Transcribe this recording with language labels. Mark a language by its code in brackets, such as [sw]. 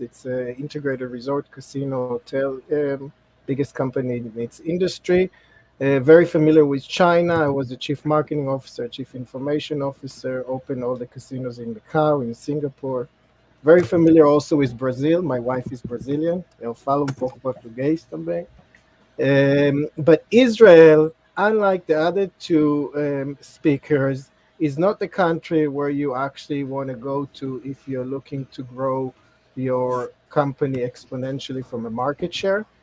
[en] It's an integrated resort, casino, hotel, biggest company in its industry. Very familiar with China. I was the chief marketing officer, chief information officer, opened all the casinos in Macau, in Singapore. Very familiar also with Brazil. My wife is Brazilian. [pt] Eu falo um pouco português também. [en] But Israel, unlike the other two speakers, is not the country where you actually want to go to if you're looking to grow your company exponentially from a market share.